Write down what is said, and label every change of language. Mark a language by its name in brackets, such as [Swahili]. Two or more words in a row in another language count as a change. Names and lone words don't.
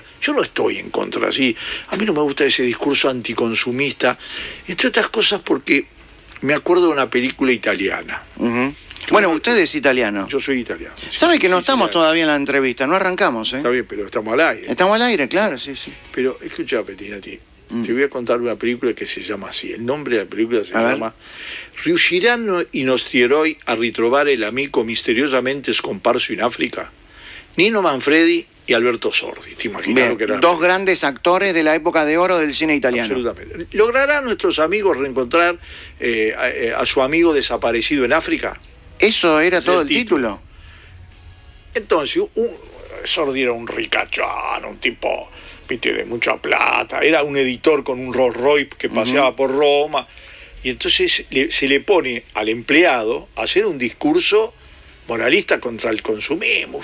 [Spanish] Yo no estoy en contra, así. A mí no me gusta ese discurso anticonsumista, entre otras cosas porque me acuerdo de una película italiana. Bueno, usted es italiano. Yo soy italiano. ¿Sabe que no estamos todavía en la entrevista? No arrancamos, Está bien, pero estamos al aire. Estamos al aire, claro, sí. Pero escucha, Pettinati, te voy a contar una película que se llama así. El nombre de la película se llama Riusciranno i nostri eroi a ritrovare l'amico misteriosamente scomparso in África? Nino Manfredi y Alberto Sordi. ¿Te imaginas lo que eran? Dos grandes actores de la época de oro del cine italiano. Absolutamente. ¿Lograrán nuestros amigos reencontrar a su amigo desaparecido en África? Eso era todo el título. Entonces, Sordi era un ricachón, un tipo, viste, de mucha plata, era un editor con un Rolls Royce que paseaba por Roma, y entonces se le pone al empleado a hacer un discurso moralista contra el consumismo.